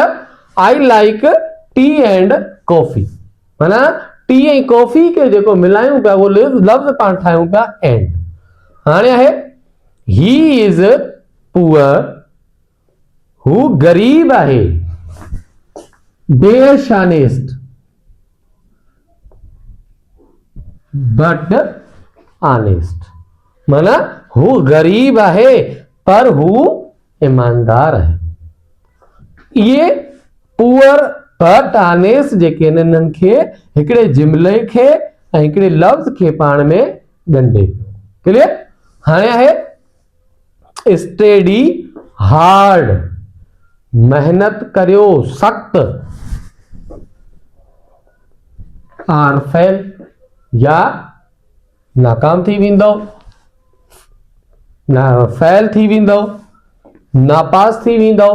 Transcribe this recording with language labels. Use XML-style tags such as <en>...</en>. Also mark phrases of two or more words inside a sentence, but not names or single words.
<en>I like tea and coffee,</en> <sd>माना टी ऐं कॉफ़ी खे जेको मिलायूं पिया उहो लफ़्ज़ पाण ठाहियूं पिया एंड। हाणे आहे</sd> <en>he is poor,</en> <sd>हू गरीब आहे,</sd> <en>dash honest but honest,</en> <sd>माना हू गरीब आहे पर हू ईमानदार आहे। ये</sd> <en>poor but honest</en> <sd>जेके इन्हनि खे हिकिड़े जुमिले खे ऐं हिकिड़े लफ़्ज़ खे पाण में ॻंढे। क्लियर, हाणे आहे</sd> <en>study hard,</en> <sd>मेहनत करियो सख्त,</sd> <en>or fail,</en> <sd>या नाकाम थी वेंदो, फेल थी वेंदो, नापास थी वेंदो।</sd>